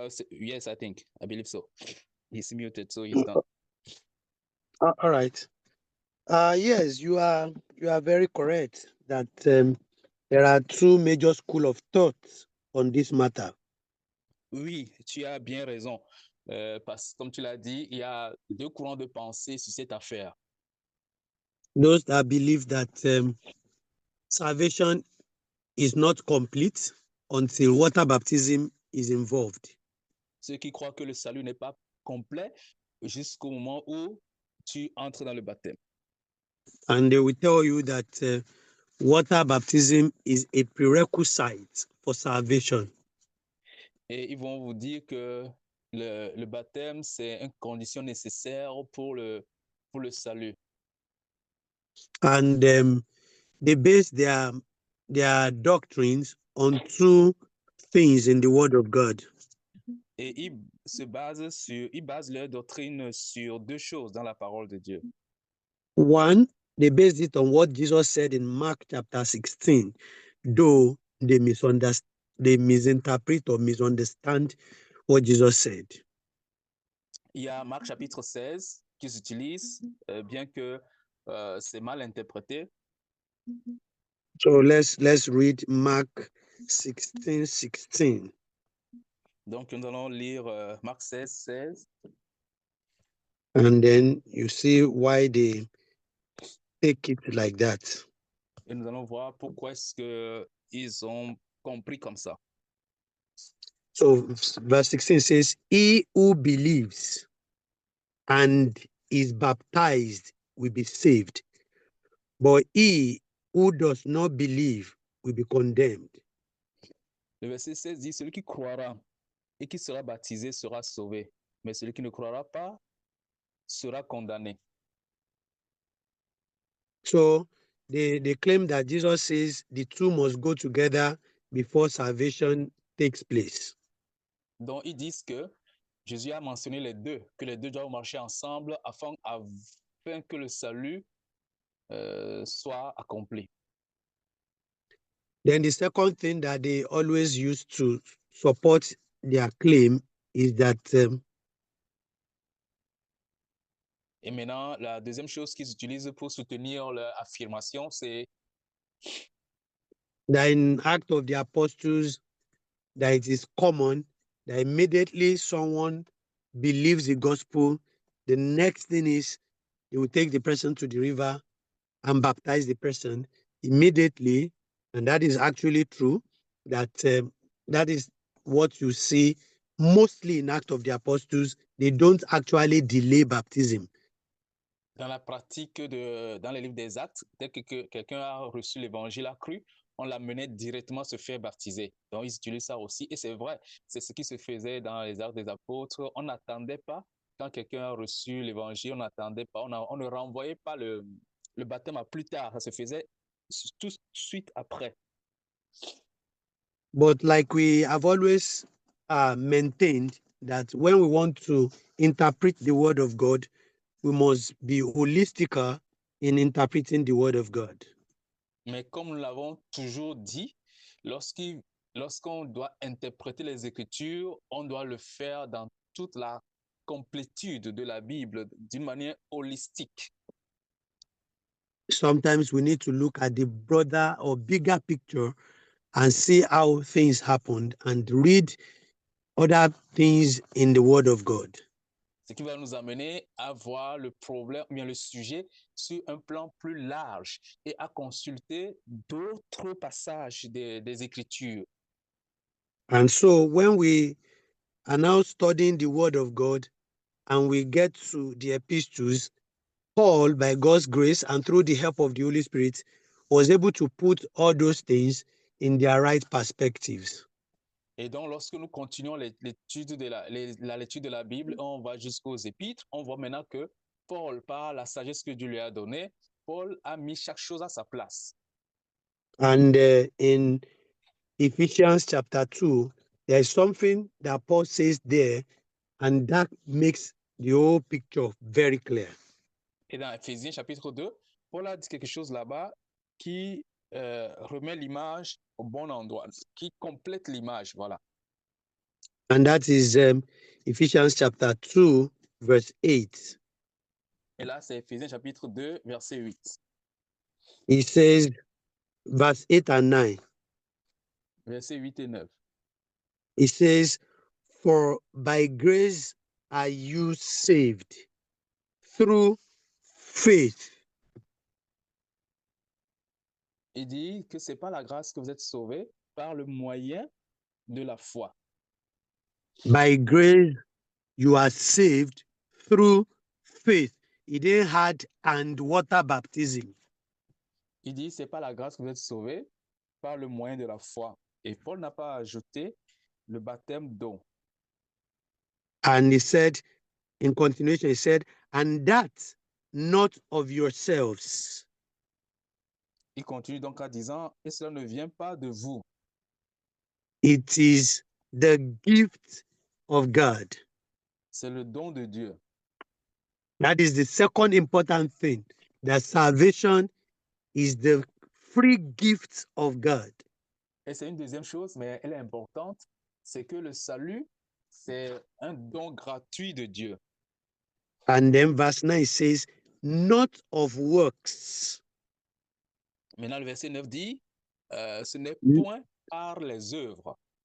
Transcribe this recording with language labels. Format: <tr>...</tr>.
<en>Yes, I believe so. He's muted, so he's done. All right. Yes, you are very correct that there are two major schools of thought on this matter.</en> <fr>Oui, tu as bien raison. Parce que comme tu l'as dit, il y a deux courants de pensée sur cette affaire.</fr> <en>Those that believe that salvation is not complete until water baptism is involved.</en> <fr>Ceux qui croient que le salut n'est pas complet jusqu'au moment où tu entres dans le baptême.</fr> <en>And they will tell you that water baptism is a prerequisite for salvation.</en> <fr>Et ils vont vous dire que le baptême, c'est une condition nécessaire pour le salut.</fr> <en>And they base their doctrines on two things in the Word of God.</en> <fr>Et ils basent leur doctrine sur deux choses dans la parole de Dieu.</fr> <en>One, they based it on what Jesus said in Mark chapter 16, though they misinterpret or misunderstand what Jesus said.</en> <fr>Il y a Marc chapitre 16 qui s'utilise, bien que c'est mal interprété.</fr> <en>So let's read Mark 16:16.</en> <fr>Donc, nous allons lire Marc 16:16.</fr> <en>And then you see why they take it like that.</en> <fr>Et nous allons voir pourquoi est-ce qu'ils ont compris comme ça.</fr> <en>So verse 16 says, he who believes and is baptized will be saved, but he who does not believe will be condemned.</en> <fr>Le verset 16 dit, celui qui croira et qui sera baptisé sera sauvé, mais celui qui ne croira pas sera condamné.</fr> <en>So they claim that Jesus says the two must go together before salvation takes place.</en> <fr>Donc, ils disent que Jésus a mentionné les deux, que les deux doivent marcher ensemble afin que le salut soit accompli.</fr> <en>Then the second thing that they always use to support their claim is that</en> <fr>Et maintenant, la deuxième chose qu'ils utilisent pour soutenir leur affirmation, c'est</fr> <en>that in Acts of the Apostles, that it is common that immediately someone believes the gospel, the next thing is they will take the person to the river and baptize the person immediately. And that is actually true, that that is what you see mostly in Acts of the Apostles. They don't actually delay baptism.</en> <fr>dans la pratique, dans les livres des Actes, dès que quelqu'un a reçu l'évangile, a cru, on l'amenait directement se faire baptiser. Donc, ils utilisent ça aussi. Et c'est vrai, c'est ce qui se faisait dans les Actes des Apôtres. On n'attendait pas, quand quelqu'un a reçu l'évangile, on n'attendait pas, on ne renvoyait pas le baptême à plus tard. Ça se faisait tout de suite après.</fr> <en>But like we have always maintained that when we want to interpret the word of God, we must be holistic in interpreting the word of God.</en> <fr>Mais comme nous l'avons toujours dit, lorsqu'on doit interpréter les Écritures, on doit le faire dans toute la complétude de la Bible, d'une manière holistique.</fr> <en>Sometimes we need to look at the broader or bigger picture and see how things happened and read other things in the word of God.</en> <fr>Ce qui va nous amener à voir le problème, bien le sujet sur un plan plus large et à consulter d'autres passages des Écritures.</fr> <en>And so when we are now studying the word of God and we get to the epistles, Paul, by God's grace and through the help of the Holy Spirit, was able to put all those things in their right perspectives.</en> <fr>Et donc, lorsque nous continuons l'étude la lecture de la Bible, on va jusqu'aux Épîtres, on voit maintenant que Paul, par la sagesse que Dieu lui a donnée, Paul a mis chaque chose à sa place.</fr> <en>And in Ephesians chapter 2, there is something that Paul says there, and that makes the whole picture very clear.</en> <fr>Et dans Éphésiens chapitre 2, Paul a dit quelque chose là-bas qui remet l'image au bon endroit, qui complète l'image, voilà.</fr> <en>And that is Ephesians chapter 2, verse 8.</en> <fr>Et là, c'est Éphésiens chapitre 2, verset 8.</fr> <en>He says, verse 8 and 9.</en> <fr>Verset 8 et 9.</fr> <en>He says, for by grace are you saved through faith.</en> <fr>Il dit que c'est par la grâce que vous êtes sauvés par le moyen de la foi.</fr> <en>By grace you are saved through faith. He didn't add and water baptism.</en> <fr>Il dit c'est par la grâce que vous êtes sauvés par le moyen de la foi. Et Paul n'a pas ajouté le baptême d'eau.</fr> <en>And he said, in continuation, he said, and that not of yourselves.</en> <fr>Il continue donc en disant, et cela ne vient pas de vous.</fr> <en>It is the gift of God.</en> <fr>C'est le don de Dieu.</fr> <en>That is the second important thing, that salvation is the free gift of God.</en> <fr>Et c'est une deuxième chose, mais elle est importante, c'est que le salut, c'est un don gratuit de Dieu.</fr> <en>And then verse 9 says, not of works.</en> <fr>Maintenant, le verset 9 dit, ce n'est point par les œuvres.</fr>